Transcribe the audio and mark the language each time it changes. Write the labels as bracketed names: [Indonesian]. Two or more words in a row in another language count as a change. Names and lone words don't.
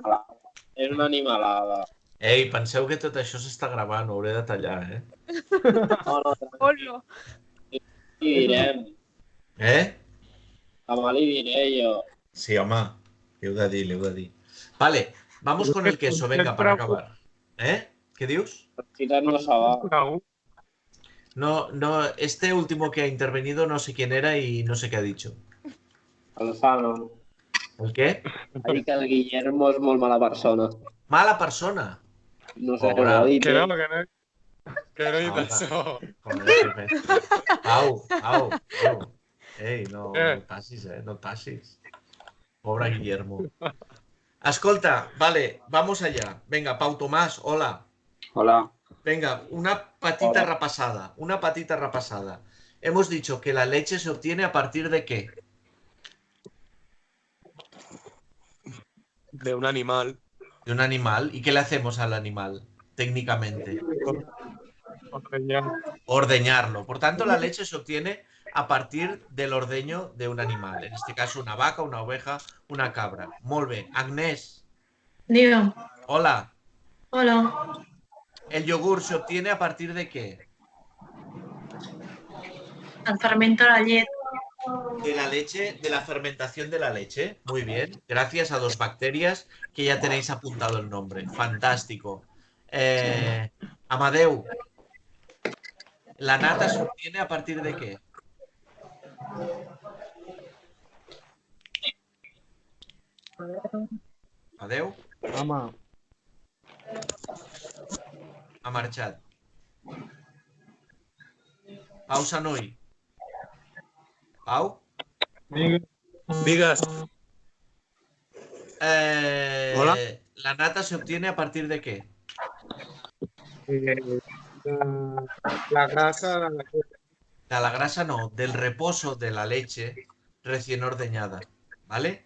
[Catalan] animalada. És una animalada. Ei, penseu que tot això s'està gravant, ho hauré de tallar, eh? No, no, Hola. li direm. Eh? Demà li diré jo. Sí, home, li heu de dir, li heu de dir. [Spanish] Vale, vamos con el queso, venga, para acabar. [Catalan] ¿Eh? ¿Qué dius? [Spanish] Quizás no sabrá. No, este último que ha intervenido no sé quién era y no sé qué ha dicho. Alfano. ¿El qué? [Catalan] Ha dit que el Guillermo és molt mala persona. Mala persona. No sé, Pobre. ho ha dit. Que no he dit [Spanish] Ahora. [Catalan] això. [Spanish] Joder, qué bestia. [Catalan] Au. Ei, no et passis, no et passis. Pobre Guillermo. Escolta, vale, [Spanish] vamos allá. Venga, Pau Tomás, hola. Hola. Venga, una patita repasada. Hemos dicho que la leche se obtiene a partir de ¿qué? De un animal. De un animal. ¿Y qué le hacemos al animal, técnicamente? Ordeñarlo. Por tanto, la leche se obtiene a partir del ordeño de un animal. En este caso, una vaca, una oveja, una cabra. [Catalan] Molt bé. [Spanish] Agnès, Diga. hola. Hola. ¿El yogur se obtiene a partir de qué? El fermento [Catalan] la llet. [Spanish] De la leche, de la fermentación de la leche. Muy bien. Gracias a 2 bacterias que ya tenéis apuntado el nombre. Fantástico. Amadeu, ¿la nata se obtiene a partir de qué? Amadeu, [Catalan] Home, ha marxat. Pau Sanui. Pau. Vigas. Hola. [Spanish] ¿La nata se obtiene a partir de qué? La grasa, De la grasa no, del reposo de la leche recién ordeñada, ¿vale?